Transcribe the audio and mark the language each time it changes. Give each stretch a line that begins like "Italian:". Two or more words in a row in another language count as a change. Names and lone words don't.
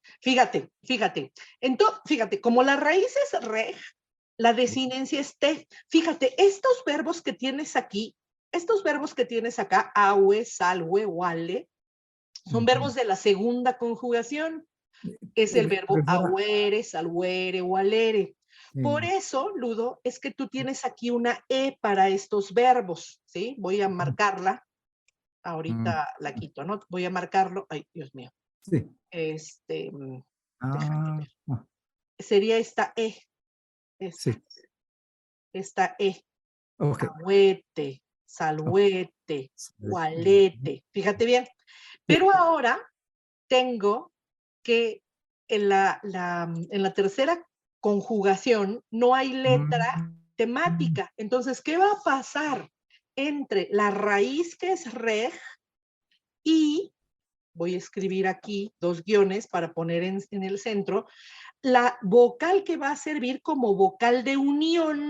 Spanish: Fíjate, como la raíz es reg, la desinencia es te. Fíjate, estos verbos que tienes aquí, estos verbos que tienes acá,
Latin: aue, salwe, wale,
Spanish: son verbos de la segunda conjugación. Es el verbo Profesora,
Latin: auere, salhuere, walere.
Spanish: Por sí. eso, Ludo, es que tú tienes aquí una E para estos verbos, ¿sí? Voy a marcarla. Ahorita la quito, ¿no? Voy a marcarlo. Ay, Dios mío. Sí. Déjame Ah, ver. Sería esta E. sí. Esta E. Ok.
Latin: Ahuete, salhuete, gualete.
Spanish: Fíjate bien. Sí. Pero ahora tengo que en la tercera conjugación no hay letra temática. Entonces, ¿qué va a pasar entre la raíz que es reg y, voy a escribir aquí 2 guiones para poner en el centro, la vocal que va a servir como vocal de unión?